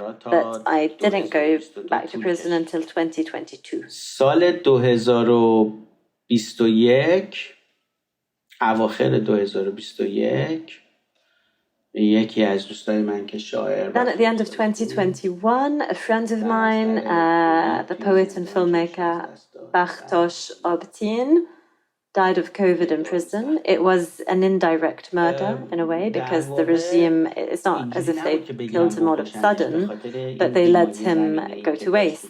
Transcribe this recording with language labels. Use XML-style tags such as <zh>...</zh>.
<en>But I didn't go back to prison until 2022.</en> <fa>سال 2021 اواخر 2021 یکی از دوستای من که شاعر</fa> <en>Then at the end of 2021, a friend of mine, the poet and filmmaker Bartosz Obtin, died of COVID in prison. It was an indirect murder in a way because the regime, it's not as if they killed him all of a sudden, but they let him go to waste.</en>